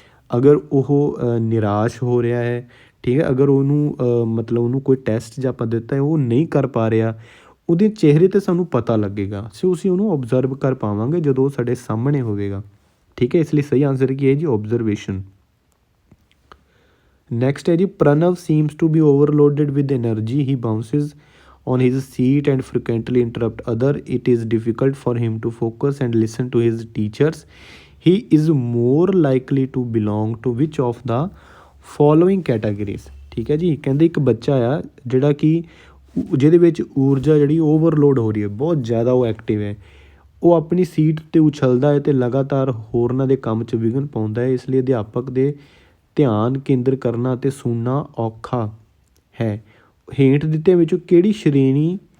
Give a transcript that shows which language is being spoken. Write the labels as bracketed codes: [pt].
[pa] ਅਗਰ ਉਹ ਨਿਰਾਸ਼ ਹੋ ਰਿਹਾ ਹੈ, ਠੀਕ ਹੈ, ਅਗਰ ਉਹਨੂੰ ਮਤਲਬ ਉਹਨੂੰ ਕੋਈ ਟੈਸਟ ਜਾਂ ਆਪਾਂ ਦਿੱਤਾ ਹੈ ਉਹ ਨਹੀਂ ਕਰ ਪਾ ਰਿਹਾ, ਉਹਦੇ ਚਿਹਰੇ 'ਤੇ ਸਾਨੂੰ ਪਤਾ ਲੱਗੇਗਾ। ਸੋ ਅਸੀਂ ਉਹਨੂੰ ਓਬਜ਼ਰਵ ਕਰ ਪਾਵਾਂਗੇ ਜਦੋਂ ਉਹ ਸਾਡੇ ਸਾਹਮਣੇ ਹੋਵੇਗਾ। ਠੀਕ ਹੈ, ਇਸ ਲਈ ਸਹੀ ਆਨਸਰ ਕੀ ਹੈ ਜੀ, ਓਬਜ਼ਰਵੇਸ਼ਨ। ਨੈਕਸਟ ਹੈ ਜੀ, [en] Pranav seems to be overloaded with energy, he bounces on his seat and frequently interrupt other. It is difficult for him to focus and listen to his teachers. He is more likely to belong to which of the following categories? [pa] ਠੀਕ ਹੈ ਜੀ, ਕਹਿੰਦੇ ਇੱਕ ਬੱਚਾ ਆ ਜਿਹੜਾ ਕਿ ਜਿਹਦੇ ਵਿੱਚ ਊਰਜਾ ਜਿਹੜੀ ਓਵਰਲੋਡ ਹੋ ਰਹੀ ਹੈ, ਬਹੁਤ ਜ਼ਿਆਦਾ ਉਹ ਐਕਟਿਵ ਹੈ, ਉਹ ਆਪਣੀ ਸੀਟ 'ਤੇ ਉਛਲਦਾ ਹੈ ਅਤੇ ਲਗਾਤਾਰ ਹੋਰਨਾਂ ਦੇ ਕੰਮ 'ਚ ਵਿਘਨ ਪਾਉਂਦਾ ਹੈ। ਇਸ ਲਈ ਅਧਿਆਪਕ ਦੇ ਧਿਆਨ ਕੇਂਦਰ ਕਰਨਾ ਅਤੇ ਸੁਣਨਾ ਔਖਾ ਹੈ। ਹੇਠ ਦਿੱਤਿਆਂ ਵਿੱਚੋਂ ਕਿਹੜੀ ਸ਼੍ਰੇਣੀ